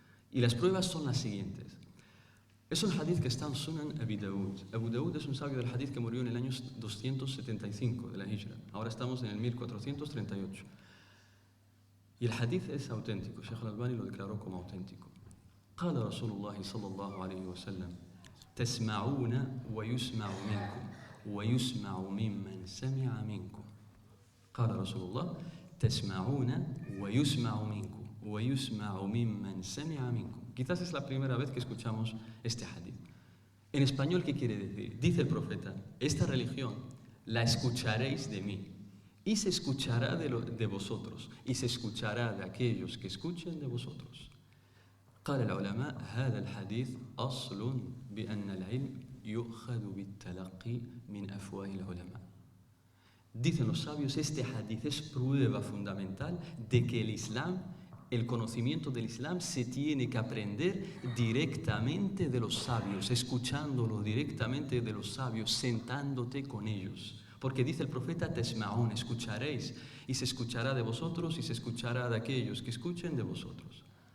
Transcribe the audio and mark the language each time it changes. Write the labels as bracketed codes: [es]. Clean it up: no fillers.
[es] Y las pruebas son las siguientes. Es un hadith que está en Sunan Abi Dawud. Abu Dawud es un sabio del hadith que murió en el año 275 de la Hijra. Ahora estamos en el 1438. Y el hadith es auténtico. Sheikh al-Albani lo declaró como auténtico. [ar] قال رسول الله صلى الله عليه وسلم تسمعون ويسمع منكم ويسمع ممن سمع منكم. قال رسول الله تسمعون ويسمع منكم ويسمع ممن سمع منكم. [es] Quizás es la primera vez que escuchamos este hadith. En español, ¿qué quiere decir? Dice el profeta, esta religión la escucharéis de mí y se escuchará de vosotros y se escuchará de aquellos que escuchen de vosotros. [ar] قال العلماء هذا الحديث أصل بأن العلم يؤخذ بالتلقي من أفواه العلماء. [es] Dicen los sabios, este hadith es prueba fundamental de que el conocimiento del Islam se tiene que aprender directamente de los sabios, escuchándolo directamente de los sabios, sentándote con ellos. Porque dice el profeta, tesma'un, escucharéis, y se escuchará de vosotros y se escuchará de aquellos que escuchen de vosotros.